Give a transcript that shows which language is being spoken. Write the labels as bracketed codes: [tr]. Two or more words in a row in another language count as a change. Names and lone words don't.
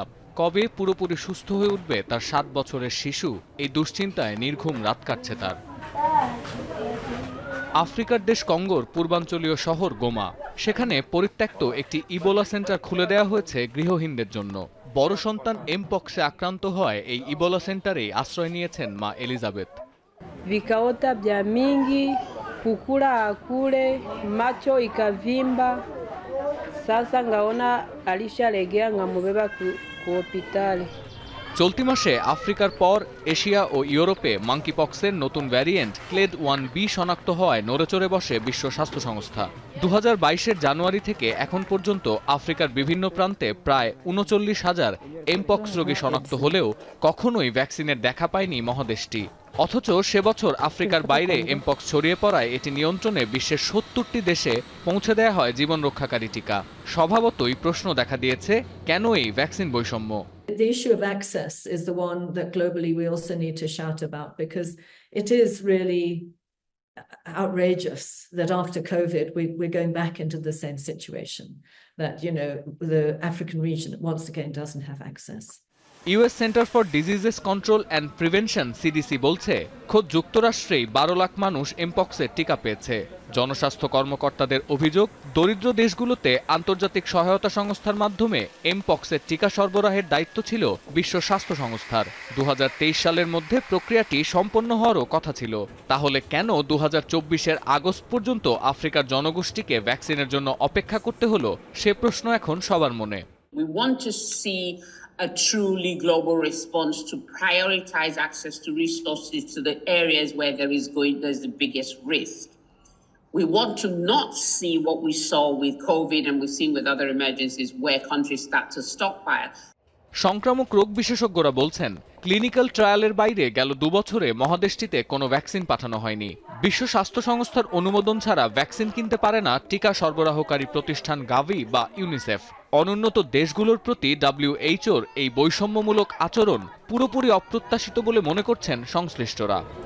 [bn] কবে পুরোপুরি সুস্থ হয়ে উঠবে তার 7 বছরের শিশু, এই দুশ্চিন্তায় নির্ঘুম রাত কাটছে তার। আফ্রিকার দেশ কঙ্গোর পূর্বাঞ্চলীয় শহর গোমা, সেখানে পরিত্যক্ত একটি ইবোলা সেন্টার খুলে দেওয়া হয়েছে গৃহহীনদের জন্য। বড় সন্তান এমপক্সে আক্রান্ত হয় এই ইবোলা সেন্টারেই আশ্রয় নিয়েছেন মা এলিজাবেথ। [sw] vikaota vya mingi, kukula akule, macho ikavimba. Sasa ngaona alishalegea ngamubeba ku hospitali. [bn] চলতি মাসে আফ্রিকার পর এশিয়া ও ইউরোপে মাঙ্কিপক্সের নতুন ভ্যারিয়েন্ট ক্লেড 1B শনাক্ত হওয়ায় নড়েচড়ে বসে বিশ্ব স্বাস্থ্য সংস্থা। 2022-এর জানুয়ারি থেকে এখন পর্যন্ত আফ্রিকার বিভিন্ন প্রান্তে প্রায় 39,000 এমপক্স রোগী শনাক্ত হলেও কখনোই ভ্যাকসিনের দেখা পায়নি মহাদেশটি। অথচ সে বছর আফ্রিকার বাইরে এমপক্স ছড়িয়ে পড়ায় এটি নিয়ন্ত্রণে বিশ্বের 70টি দেশে পৌঁছে দেওয়া হয় জীবন রক্ষাকারী টিকা। স্বভাবতই প্রশ্ন দেখা দিয়েছে, কেন এই ভ্যাকসিন বৈষম্য? [en] The issue of access is the one that globally we also need to shout about, because it is really outrageous that after COVID we're going back into the same situation, that the African region once again doesn't have access. [bn] ইউএস সেন্টার ফর ডিজিজেস কন্ট্রোল অ্যান্ড প্রিভেনশন সিডিসি বলছে খোদ যুক্তরাষ্ট্রেই 12 লাখ মানুষ এমপক্সের টিকা পেয়েছে। জনস্বাস্থ্য কর্মকর্তাদের অভিযোগ, দরিদ্র দেশগুলোতে আন্তর্জাতিক সহায়তা সংস্থার মাধ্যমে এমপক্সের টিকা সরবরাহের দায়িত্ব ছিল বিশ্ব স্বাস্থ্য সংস্থার। 2023 সালের মধ্যে প্রক্রিয়াটি সম্পন্ন হওয়ারও কথা ছিল। তাহলে কেন 2024-এর আগস্ট পর্যন্ত আফ্রিকার জনগোষ্ঠীকে ভ্যাকসিনের জন্য অপেক্ষা করতে হলো, সে প্রশ্ন এখন সবার মনে। [en] We want to see a truly global response to prioritize access to resources to the areas where there's the biggest risk. We want to not see what we saw with COVID and we've seen with other emergencies where countries start to stockpile. [bn] সংক্রামক রোগ বিশেষজ্ঞরা বলছেন, ক্লিনিক্যাল ট্রায়ালের বাইরে গেল 2 বছরে মহাদেশটিতে কোনো ভ্যাকসিন পাঠানো হয়নি। বিশ্ব স্বাস্থ্য সংস্থার অনুমোদন ছাড়া ভ্যাকসিন কিনতে পারে না টিকা সরবরাহকারী প্রতিষ্ঠান গাভি বা ইউনিসেফ। অনুন্নত দেশগুলোর প্রতি WHO-র এই বৈষম্যমূলক আচরণ পুরোপুরি অপ্রত্যাশিত বলে মনে করছেন সংশ্লিষ্টরা।